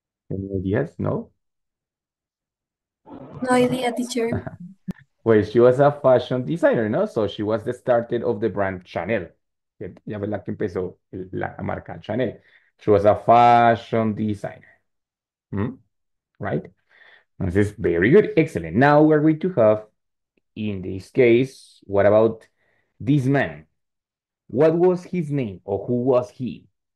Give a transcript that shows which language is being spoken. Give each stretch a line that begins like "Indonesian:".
English: Any ideas? No? No idea, teacher. Well, she was a fashion designer,
Spanish: ¿no?
English: So she was the starter of the brand Chanel.
Spanish: ¿Cierto? Ya ves la que empezó la marca Chanel.
English: She was a fashion designer. Hmm? Right? This is very good. Excellent. Now we're going to have, in this case, what about this man? What was his name or who was he?